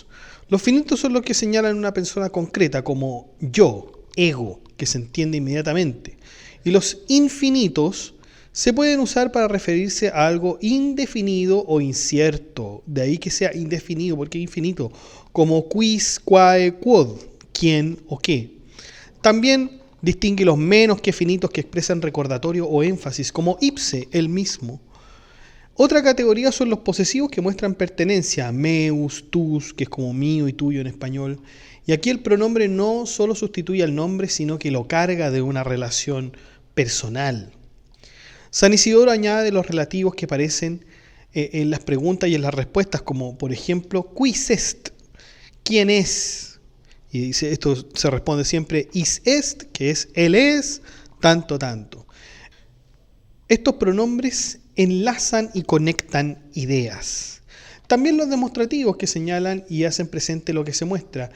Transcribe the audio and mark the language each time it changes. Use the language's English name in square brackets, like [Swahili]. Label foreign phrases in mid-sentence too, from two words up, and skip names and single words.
[Spanish] Los finitos son los que señalan una persona concreta, como yo, ego, que se entiende inmediatamente. Y los infinitos se pueden usar para referirse a algo indefinido o incierto. De ahí que sea indefinido, porque es infinito. [Latin] Como quis, quae, quod, [Spanish] quién o qué. También distingue los menos que finitos que expresan recordatorio o énfasis, como ipse, el mismo. Otra categoría son los posesivos que muestran pertenencia, [Latin] meus, tus, [Spanish] que es como mío y tuyo en español. Y aquí el pronombre no solo sustituye al nombre, sino que lo carga de una relación personal. San Isidoro añade los relativos que aparecen en las preguntas y en las respuestas, como por ejemplo, [Latin] quis est, [Spanish] ¿quién es? Y dice, esto se responde siempre [Latin] is est, [Spanish] que es él es, tanto, tanto. Estos pronombres enlazan y conectan ideas. También los demostrativos que señalan y hacen presente lo que se muestra.